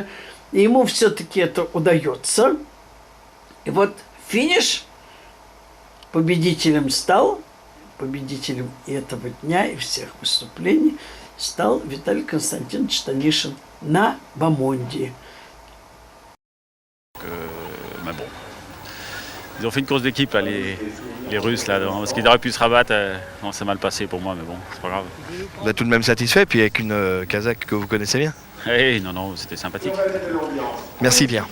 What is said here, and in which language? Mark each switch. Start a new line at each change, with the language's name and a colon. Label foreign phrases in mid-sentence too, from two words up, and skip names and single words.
Russian: И ему все-таки это удается. И вот финиш победителем стал, победителем этого дня и всех выступлений стал Виталий Константинович Танишин на Бамонде.
French: Ils ont fait une course d'équipe, là, les Russes, là, parce qu'ils auraient pu se rabattre. Non, c'est mal passé pour moi, mais bon, c'est pas grave. Vous êtes tout de même satisfait, puis avec une Kazakh que vous connaissez bien. Hey, non, c'était sympathique. Merci Pierre.